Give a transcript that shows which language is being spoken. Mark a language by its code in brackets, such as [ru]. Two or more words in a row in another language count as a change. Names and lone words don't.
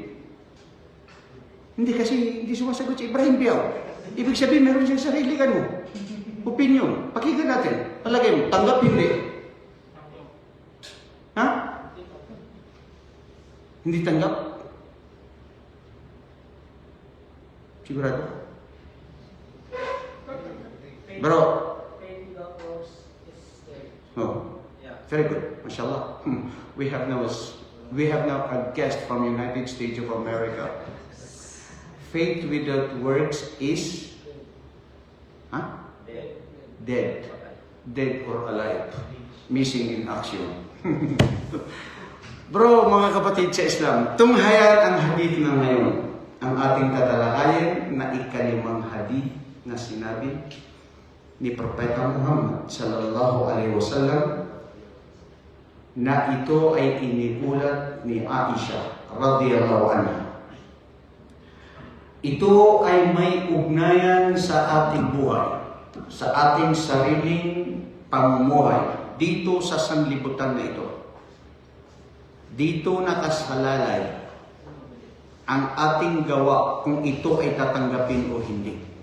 [tl] Hindi kasi hindi sumasagot si Ibrahim Biao. Ibig sabihin, meron siyang sarili ka mo. Opinion. Pakinggan natin. Palagay mo, tanggap, hindi. Ha? Hindi tanggap? Sigurado? Bro. Oh. [en] Very good, mashallah. We have now a guest from United States of America. Faith without works is dead. Dead or alive. Missing in action. Bro, [tl] mga kapatid sa Islam, tunghayan ang hadith na ngayon. Ang ating tatalakayin na ikalimang hadith na sinabi ni Propeta Muhammad [ar] صلى الله عليه وسلم [tl] na ito ay iniulat ni Aisha [ar] رضي الله عنها. [tl] Ito ay may ugnayan sa ating buhay, sa ating sariling pamumuhay dito sa sanlibutan na ito. Dito nakasalalay ang ating gawa kung ito ay tatanggapin o hindi.